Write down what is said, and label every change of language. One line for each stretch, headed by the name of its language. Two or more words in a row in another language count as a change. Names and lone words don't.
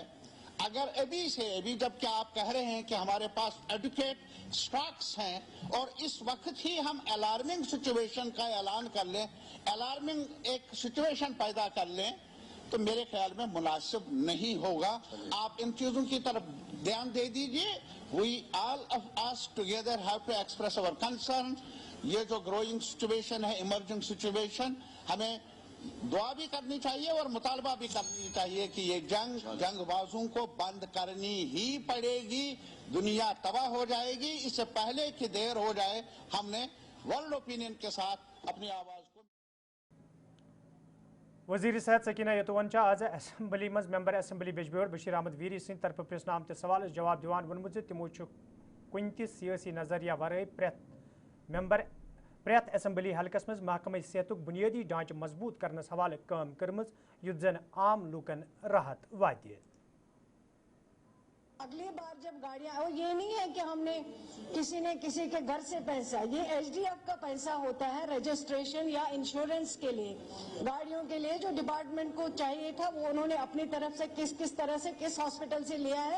Urdu: اگر ابھی جب کہ آپ کہہ رہے ہیں کہ ہمارے پاس
English: adequate stocks
Urdu: ہیں اور اس وقت ہی ہم
English: alarming situation
Urdu: کا اعلان کر لیں، الارمنگ ایک سچویشن پیدا کر لیں، تو میرے خیال میں مناسب نہیں ہوگا. آپ ان چیزوں کی طرف دھیان دے دیجئے.
English: We all of us together have to express our concern.
Urdu: یہ جو
English: growing situation
Urdu: ہے،
English: emerging situation,
Urdu: ہمیں دعا بھی کرنی چاہیے اور مطالبہ بھی کرنی چاہیے کہ یہ جنگ بازوں کو بند کرنی ہی پڑے گی. دنیا تباہ ہو جائے گی. اس سے پہلے کہ دیر ہو جائے ہم نے
English: world opinion
Urdu: کے ساتھ اپنی آواز کو.
Kashmiri: وزیر صحت سکینہ یتون آز اسمبلی مز ممبر اسمبلی بجبور بشیر احمد ویری سند طرف پرسنہ آمت سوالس جواب دیوان ونمت تمو کن تہ سیاسی نظریہ ورائے پریت اسمبلی حلقس مز محکمہ صحت بنیادی ڈھانچہ مضبوط کرنس حوالہ کام کرمز یت زن عام لوکن راحت واتہ.
Urdu: اگلی بار جب گاڑیاں، یہ نہیں ہے کہ ہم نے کسی کے گھر سے پیسہ، یہ ایچ ڈی ایف کا پیسہ ہوتا ہے رجسٹریشن یا انشورنس کے لیے، گاڑیوں کے لیے جو ڈپارٹمنٹ کو چاہیے تھا وہ انہوں نے اپنی طرف سے کس طرح سے کس ہاسپٹل سے لیا ہے.